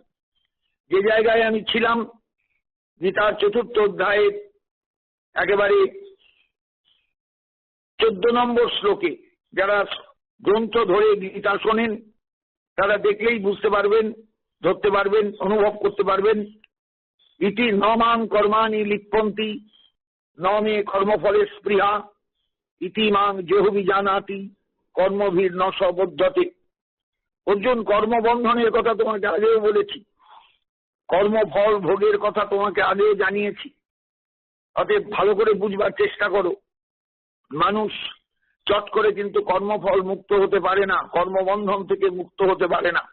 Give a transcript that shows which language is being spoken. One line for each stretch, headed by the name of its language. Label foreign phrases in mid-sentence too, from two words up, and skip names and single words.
Bangla: যে জায়গায় আমি ছিলাম, গীতার 4র্থ অধ্যায়ের একেবারে 14 নম্বর শ্লোকে, যারা গ্রন্থ ধরে গীতা শোনেন তারা দেখলেই বুঝতে পারবেন, ধরতে পারবেন, অনুভব করতে পারবেন।
Sanskrit: ইতি ন মাং কর্মাণি লিপ্যন্তি ন মে কর্মফলে স্পৃহা ইতি মাং জেহবি জানাতি কর্মভীর ন সবদ্ধতে।
Bangla: অর্জুন, কর্মবন্ধনের কথা তোমাকে আগেও বলেছি, কর্মফল ভোগের কথা তোমাকে আগেও জানিয়েছি। অতএব ভালো করে বুঝবার চেষ্টা করো। মানুষ চট করে কিন্তু কর্মফল মুক্ত হতে পারে না, কর্মবন্ধন থেকে মুক্ত হতে পারে না।